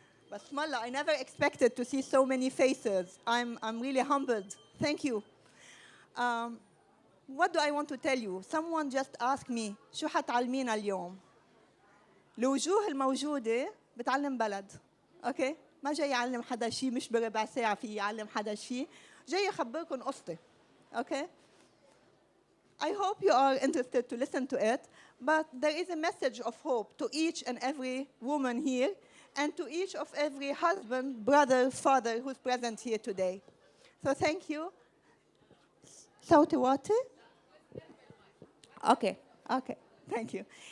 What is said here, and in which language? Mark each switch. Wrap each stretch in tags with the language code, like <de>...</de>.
<en>But Smalla, I never expected to see so many faces. I'm really humbled. Thank you. What do I want to tell you? Someone just asked me,</en> <ar>شو حتعلمينا اليوم؟ الوجوه الموجودة بتعلم بلد.</ar> <en>Okay?</en> <ar>ما جاي يعلم حدا شيء، مش بربع ساعة في يعلم حدا شيء. جاي يخبركم قصتي. Okay?</ar> <en>I hope you are interested to listen to it, but there is a message of hope to each and every woman here and to each of every husband, brother, father who's present here today. So thank you.</en> <ar>صوتي واطي?</ar> <en>Okay, thank you.</en>